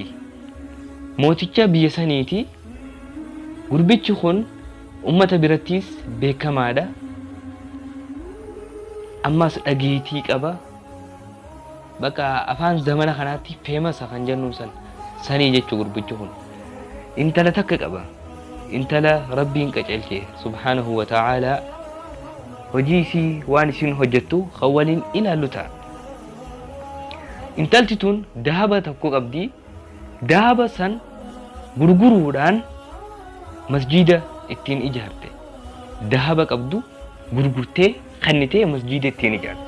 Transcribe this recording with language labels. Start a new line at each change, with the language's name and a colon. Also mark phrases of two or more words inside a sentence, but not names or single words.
Oromo: Mooticha biyya saniiti. Gurbichi kun ummata birattis beekamaadha. Ammas dhageetii qaba. Bakka afaan zamana kanaatti famous kan jennu sanii jechuu gurbichi kun. Intala takka qaba. Intala Rabbiin qaceelche
Arabic: سبحانه وتعالى.
Oromo: Hojiisi waan isin hojjettu khawwaliin ilaallu ta'a. Intalti tun dahaba tokko qabdi. Dahaba san gurguruudhaan masjida ittiin ijaarte. Dahaba qabdu gurgurtee kannitee masjida ittiin ijaarte.